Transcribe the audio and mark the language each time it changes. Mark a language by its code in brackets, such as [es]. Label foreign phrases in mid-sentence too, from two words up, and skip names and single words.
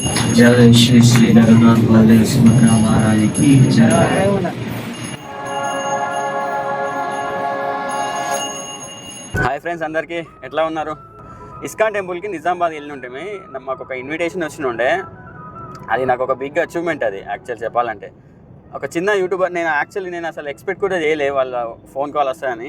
[hi] जय श्री श्री रघुनाथ बलदेव सुभद्रा महाराज की जय। [en] hi friends, [te] అందరికీ ఎట్లా ఉన్నారు? ఇస్కాన్ టెంపుల్కి నిజామాబాద్ వెళ్ళి ఉంటే మాకు ఒక ఇన్విటేషన్ వచ్చి ఉండే. అది నాకు ఒక [en] big achievement. [te] అది యాక్చువల్ చెప్పాలంటే ఒక చిన్న యూట్యూబర్. నేను అసలు ఎక్స్పెక్ట్ కూడా చేయలే వాళ్ళ ఫోన్ కాల్ వస్తాయని.